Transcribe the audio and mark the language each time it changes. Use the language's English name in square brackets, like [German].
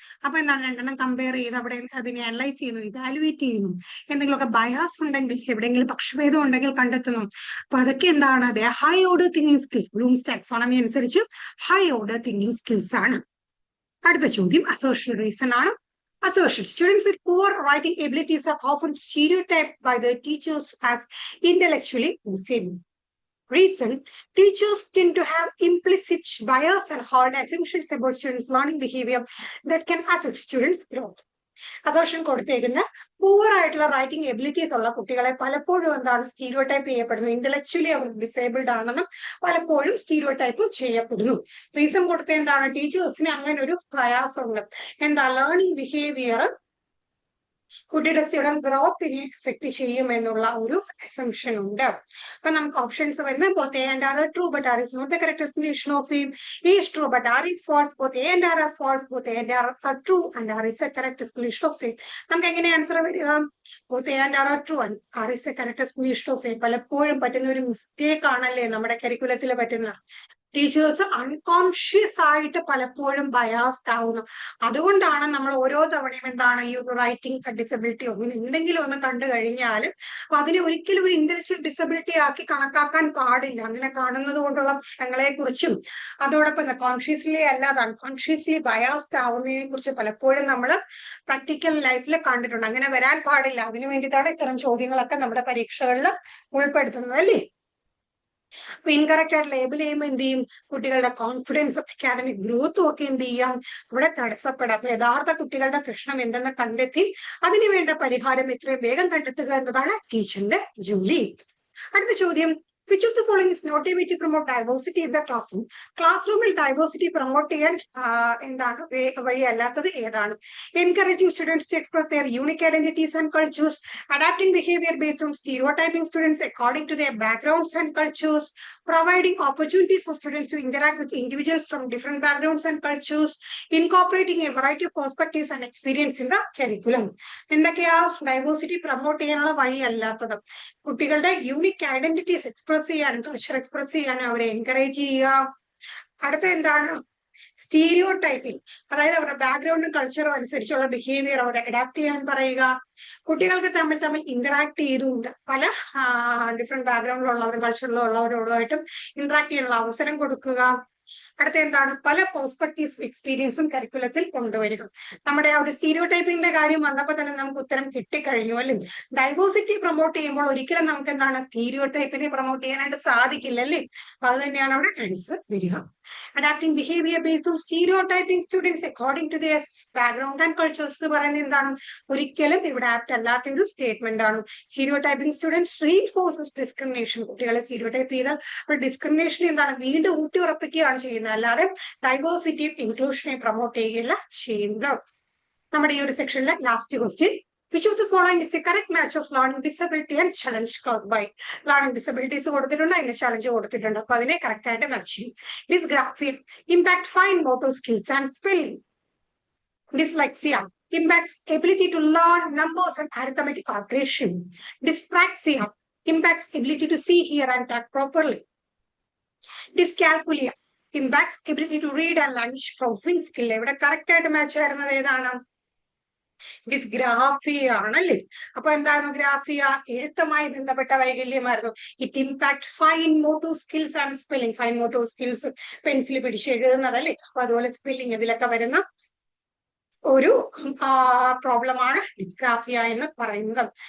[Malayalam] അപ്പൊ എന്താണ്, 2 കമ്പയർ ചെയ്ത് അവിടെ അതിനെ അനലൈസ് ചെയ്യുന്നു, ഇവാലുവേറ്റ് ചെയ്യുന്നു, എന്തെങ്കിലുമൊക്കെ ബയാസ് ഉണ്ടെങ്കിൽ, എവിടെയെങ്കിലും പക്ഷഭേദം ഉണ്ടെങ്കിൽ കണ്ടെത്തുന്നു. അപ്പൊ അതൊക്കെ എന്താണ്, അതെ high order thinking skills, Bloom's taxonomy അനുസരിച്ച് ഹൈ ഓർഡർ തിങ്കിങ് സ്കിൽസ് ആണ്. അടുത്ത ചോദ്യം അസേർഷൻ റീസൺ ആണ്. Assertion. [English] Students with poor writing abilities are often stereotyped by their teachers as intellectually disabled. Reason, teachers tend to have implicit bias and hard assumptions about students' learning behavior that can affect students' growth. [Malayalam] Assertion കൊടുത്തേക്കുന്ന poor ആയിട്ടുള്ള writing abilities ഉള്ള കുട്ടികളെ പലപ്പോഴും എന്താണ് stereotype ചെയ്യപ്പെടുന്നു, intellectually അവർ disabled ആണെന്നും പലപ്പോഴും stereotype ചെയ്യപ്പെടുന്നു. Reason കൊടുത്ത എന്താണ്, ടീച്ചേഴ്സിന് അങ്ങനെ ഒരു പ്രയാസമുണ്ട്, എന്താ, ലേണിംഗ് ബിഹേവിയർ കുട്ടിയുടെ സ്റ്റുഡന്റ് ഗ്രോത്തിനെ എഫക്ട് ചെയ്യും എന്നുള്ള ഒരു അസംഷൻ ഉണ്ട്. അപ്പൊ നമുക്ക് ഓപ്ഷൻസ് വരുമ്പോൾ [English] both A and R are true but R is not the correct explanation of A. A is true but R is false. Both A and R are false. Both A and R are true and R is a correct explanation of A. [Malayalam] നമുക്ക് എങ്ങനെ answer വരിക? [English] both A and R are true and R is a correct explanation of A. [Malayalam] പലപ്പോഴും പറ്റുന്ന ഒരു mistake ആണല്ലേ നമ്മുടെ കരിക്കുലത്തിൽ പറ്റുന്ന. Teachers unconscious ആയിട്ട് പലപ്പോഴും ബയാസ്ഡ് ആവുന്നു. അതുകൊണ്ടാണ് നമ്മൾ ഓരോ തവണയും എന്താണ്, ഈ ഒരു റൈറ്റിംഗ് ഡിസബിലിറ്റി അങ്ങനെ എന്തെങ്കിലും ഒന്ന് കണ്ടു കഴിഞ്ഞാൽ അപ്പൊ അതിനെ ഒരിക്കലും ഒരു ഇന്റലക്ച്വൽ ഡിസബിലിറ്റി ആക്കി കണക്കാക്കാൻ പാടില്ല. അങ്ങനെ കാണുന്നത് കൊണ്ടുള്ള ഫലങ്ങളെ കുറിച്ചും അതോടൊപ്പം കോൺഷ്യസ്ലി അല്ലാതെ അൺകോൺഷ്യസ്ലി ബയാസ്ഡ് ആവുന്നതിനെ കുറിച്ച് പലപ്പോഴും നമ്മൾ പ്രാക്ടിക്കൽ ലൈഫിൽ കണ്ടിട്ടുണ്ട്. അങ്ങനെ വരാൻ പാടില്ല. അതിനു വേണ്ടിയിട്ടാണ് ഇത്തരം ചോദ്യങ്ങളൊക്കെ നമ്മുടെ പരീക്ഷകളിൽ ഉൾപ്പെടുത്തുന്നത്, അല്ലേ? അപ്പൊ ഇൻകറക്റ്റ് ആയിട്ട് ലേബിൾ ചെയ്യുമ്പോൾ എന്ത് ചെയ്യും, കുട്ടികളുടെ കോൺഫിഡൻസ്, അക്കാദമിക് ഗ്രോത്തും ഒക്കെ എന്ത് ചെയ്യാം, അവിടെ തടസ്സപ്പെടാം. അപ്പൊ യഥാർത്ഥ കുട്ടികളുടെ പ്രശ്നം എന്തെന്ന് കണ്ടെത്തി അതിനു വേണ്ട പരിഹാരം എത്രയും വേഗം കണ്ടെത്തുക എന്നതാണ് ടീച്ചറിന്റെ ജോലി. അടുത്ത ചോദ്യം, [English] Which of the following is not a way to promote diversity in the classroom? Classroom diversity promote [Malayalam] ചെയ്യാൻ എന്താണ് വഴിയല്ലാത്തത് ഏതാണ്? [English] Encouraging students to express their unique identities and cultures, adapting behavior based on stereotyping students according to their backgrounds and cultures, providing opportunities for students to interact with individuals from different backgrounds and cultures, incorporating a variety of perspectives and experience in the curriculum. [Malayalam] എന്തൊക്കെയാ diversity promote ചെയ്യാനുള്ള വഴിയല്ലാത്തത്? കുട്ടികളുടെ unique identities express ചെയ്യാനും culture express ചെയ്യാനും അവരെ encourage ചെയ്യുക. അടുത്ത എന്താണ്? Stereo typing, അതായത് അവരുടെ ബാക്ക്ഗ്രൗണ്ടും കൾച്ചറും അനുസരിച്ചുള്ള ബിഹേവിയർ അവരെ അഡാപ്റ്റ് ചെയ്യാൻ പറയുക. കുട്ടികൾക്ക് തമ്മിൽ ഇന്ററാക്ട് ചെയ്തുകൊണ്ട് പല ഡിഫറെന്റ് ബാക്ക്ഗ്രൗണ്ടിലുള്ളവരും കൾച്ചറിലുള്ളവരോടുമായിട്ടും ഇന്ററാക്ട് ചെയ്യാനുള്ള അവസരം കൊടുക്കുക. അടുത്ത എന്താണ്? പല പെർസ്പെക്ടീവ്സ് എക്സ്പീരിയൻസും കരിക്കുലത്തിൽ കൊണ്ടുവരിക. നമ്മുടെ ആ ഒരു സ്റ്റീരിയോ ടൈപ്പിംഗിന്റെ കാര്യം വന്നപ്പോൾ തന്നെ നമുക്ക് ഉത്തരം കിട്ടിക്കഴിഞ്ഞു അല്ലേ? ഡൈവേഴ്സിറ്റി പ്രൊമോട്ട് ചെയ്യുമ്പോൾ ഒരിക്കലും നമുക്ക് എന്താണ് സ്റ്റീരിയോ ടൈപ്പിനെ പ്രൊമോട്ട് ചെയ്യാനായിട്ട് സാധിക്കില്ല അല്ലേ? അപ്പൊ അത് തന്നെയാണ് അവിടെ ആൻസർ വരിക. [English] adapting behaviour based on stereotyping students according to their background and cultures [Malayalam] എന്ന് പറയുന്നത് എന്താണ്? ഒരിക്കലും ഇവിടെ ആപ്റ്റ് അല്ലാത്ത ഒരു സ്റ്റേറ്റ്മെന്റ് ആണ്. [English] Stereotyping students reinforces discrimination. [Malayalam] കുട്ടികളെ സ്റ്റീരിയോ ടൈപ്പ് ചെയ്താൽ ഡിസ്ക്രിമിനേഷൻ എന്താണ്? വീണ്ടും ഊട്ടി ഉറപ്പിക്കുകയാണ് ചെയ്യുന്നത്, അല്ലാതെ ഡൈവേഴ്സിറ്റി ഇൻക്ലൂഷനെ പ്രൊമോട്ട് ചെയ്യുകയല്ല ചെയ്യുന്നത്. നമ്മുടെ ഈ ഒരു സെക്ഷനിലെ last question, [English] which of the following is the correct match of learning disability and challenge caused by? Learning disabilities [Malayalam] കൊടുത്തിട്ടുണ്ട്, അതിന്റെ ചലഞ്ച് കൊടുത്തിട്ടുണ്ട്. അപ്പൊ അതിനെ കറക്റ്റ് ആയിട്ട് മാച്ച് ചെയ്യും. [English] Dysgraphia, impact fine motor skills and spelling. Dyslexia, impacts ability to learn numbers and arithmetic operation. Dyspraxia, impacts ability to see, hear and talk properly. Dyscalculia, impacts ability to read and language processing skill. [Malayalam] ഇവിടെ correct ആയിട്ട് match ആയിരുന്നത് ഏതാണ്? Dysgraphia ആണല്ലേ. അപ്പൊ എന്താണ് graphia? എഴുത്തുമായി ബന്ധപ്പെട്ട വൈകല്യമായിരുന്നു. [English] It impact fine motor skills and spelling. [Malayalam] Fine motor skills, pencil പിടിച്ച് എഴുതുന്നതല്ലേ. അപ്പൊ അതുപോലെ സ്പെല്ലിംഗ് ഇതിലൊക്കെ വരുന്ന ഒരു പ്രോബ്ലമാണ് ഡിസ്ഗ്രാഫിയ എന്ന് പറയുന്നത്.